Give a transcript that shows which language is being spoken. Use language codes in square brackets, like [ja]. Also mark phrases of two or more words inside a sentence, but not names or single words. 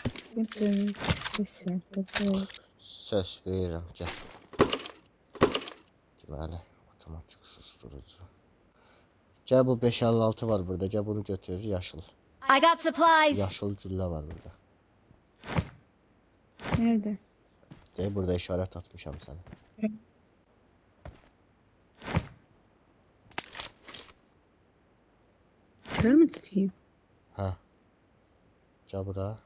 [az] Səs verirəm, gəl. Deməli, otomatik susturucu. Gəl bu 556 var burada, gəl bunu götür, yaşıl. [en] I got supplies. [az] Yaşıl güllə var burada. [tr] Nerede? [az] Deyir, burada işarət atmışam sənə. [tr] Şöyle mi tutayım? [az] Hə. Gəl bura.